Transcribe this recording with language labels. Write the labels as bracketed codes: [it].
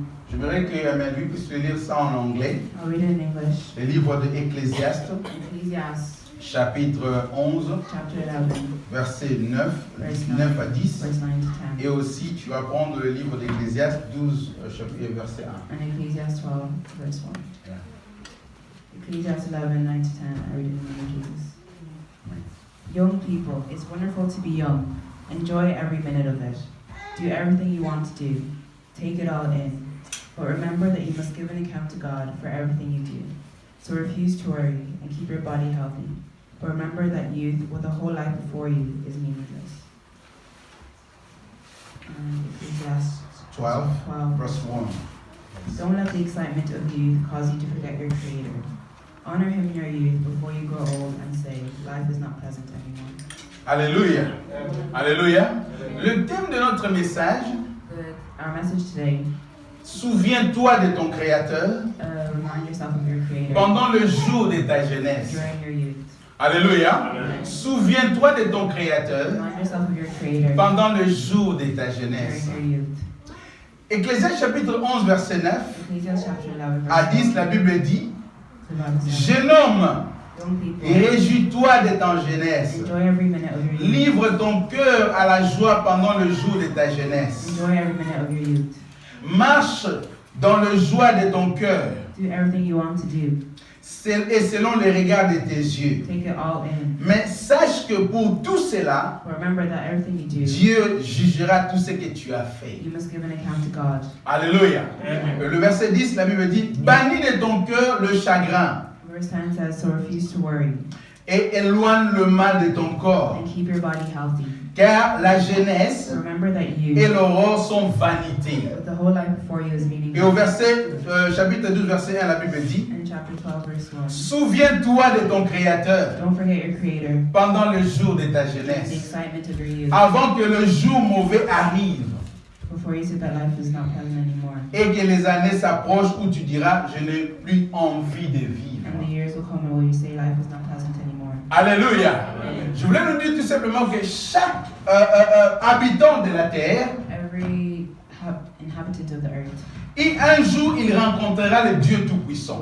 [fr] J'aimerais que Melvin puisse lire ça en anglais. Le livre de Ecclésiaste, chapitre 11, verset 9 à 10. Et aussi tu vas prendre le livre d'Ecclésiaste 12, verset 1. [en] Ecclesiastes 12, verse 1. Yeah. Ecclesiastes 11, 9 to 10, I read it in the name of Jesus. Young people, it's wonderful to be young. Enjoy every minute of it. Do everything you want to do. Take it all in. But remember that you must give an account to God for everything you do. So refuse to worry and keep your body healthy. But remember that youth, with a whole life before you, is meaningless. Ecclesiastes 12, verse 1. Don't let the excitement of youth cause you to forget your Creator. Honor Him in your youth before you grow old and say, life is not pleasant anymore. [fr] Alléluia. Alléluia. Le thème de notre message, [en] our message today, [fr] souviens-toi de ton Créateur [en] remind yourself of your Creator [fr] pendant le jour de ta jeunesse. [en] during your youth. [fr] Alléluia. Souviens-toi de ton Créateur [en] Remind yourself of your Creator [fr] pendant le jour de ta jeunesse. [en] during your youth. [fr] Ecclésiaste chapitre 11, verset 9 [en] Ecclesiastes chapter 11, [fr] à 10, la Bible dit, jeune homme, réjouis-toi de ta jeunesse. [en] Enjoy every minute of your youth. [fr] Livre ton cœur à la joie pendant le jour de ta jeunesse. [en] Enjoy every minute of your youth. [fr] Marche dans le joie de ton cœur. [en] Do everything you want to do. [fr] Et selon les regards de tes yeux. [en] Take it all in. [fr] Mais sache que pour tout cela, [en] But remember that everything you do, [fr] Dieu jugera tout ce que tu as fait. [en] you must give an account to God. [fr] Alléluia. Le verset 10, la Bible dit, bannis de ton cœur le chagrin. [en] Verse 10 says, so refuse to worry [fr] Et éloigne le mal de ton corps. [en] and keep your body healthy. [fr] Car la jeunesse [en] Remember that [fr] et [en] you, [fr] l'aurore sont vanité. [en] the whole life before you is [fr] Et au [en] meaningless. [fr] chapitre 12, verset 1, la Bible dit, [en] In chapter 12, verse 1. [fr] souviens-toi de ton Créateur [en] Don't forget your Creator, [fr] pendant le jour de ta [en] the [fr] jeunesse, [en] excitement of your youth, [fr] avant que le jour mauvais arrive [en] before you see that life is not pleasant anymore. [fr] et que les années s'approchent où tu diras, je n'ai plus envie de vivre. [en] And the years will come where you say life is not pleasant anymore. [fr] Alléluia. Je voulais nous dire tout simplement que chaque habitant de la terre, [en] Every inhabitant of the earth, [fr] et un jour il rencontrera le Dieu Tout-Puissant.